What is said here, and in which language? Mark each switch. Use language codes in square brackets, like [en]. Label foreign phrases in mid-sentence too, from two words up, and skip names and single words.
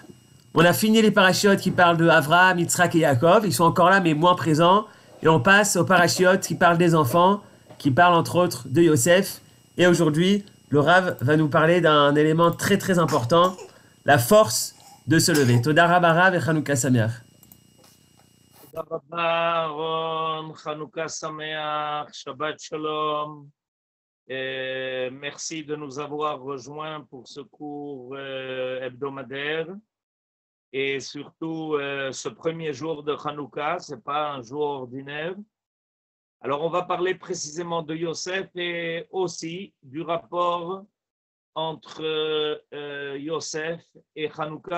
[fr] On a fini les parachiotes qui parlent de Avraham, Yitzhak et Yaakov, ils sont encore là mais moins présents. Et on passe aux parachiotes qui parlent des enfants, qui parlent entre autres de Yosef. Et aujourd'hui, le Rav va nous parler d'un élément très très important, la force de se lever. [he] תודה רבה רב et חנוכה שמח. Aaron, חנוכה שמח, שבת שלום. [fr] Merci de nous avoir rejoints pour ce cours hebdomadaire. Et surtout, ce premier jour de Hanouka, ce n'est pas un jour ordinaire. Alors, on va parler précisément de Yosef et aussi du rapport entre Yosef et Hanouka.